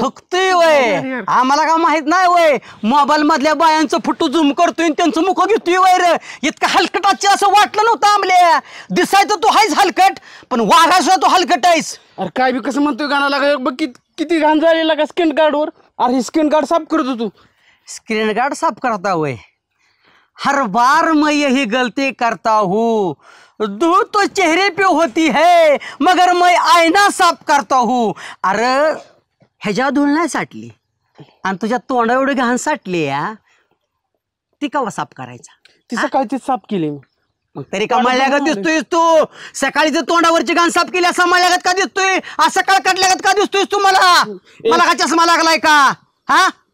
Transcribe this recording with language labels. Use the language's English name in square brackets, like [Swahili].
[Marathi] थुकतोय वय आम्हाला का माहित नाही वय मोबाईल मधल्या बायांचं फोटो झूम करतोय आणि त्यांचं मुख घेतोय वय रे. इतकं हलकटाचे असं वाटलं नव्हतं आमल्या. दिसायचं तू आहेस हलकट पण वाघाशिवाय तू हलकट आहेस. अरे काय बी कसं म्हणतोय गाणं लागा बघ किती घाण झालेला का स्क्रीन कार्डवर. अरे ही स्क्रीन कार्ड साफ करतो तू. [Hindi] स्क्रीन गार्ड साफ करता हुए हर बार मैं यही गलती करता हूँ. धूल तो चेहरे पे होती है मगर मैं आईना साफ करता हूँ. [Marathi] अरे ह्याच्या धूल नाही साठली आणि तुझ्या तोंडा एवढी घाण साठली या ती कवा साफ करायचा. ती सकाळी ती साफ केली मी. मग तरी का मळल्यागत दिसतोयस तू. सकाळी जर तोंडावरची घाण साफ केली असं मळल्यागत का दिसतोय. असं सकाळ कटल्यागत का दिसतोयस तू मला. मला का चष्मा लागलाय का हा.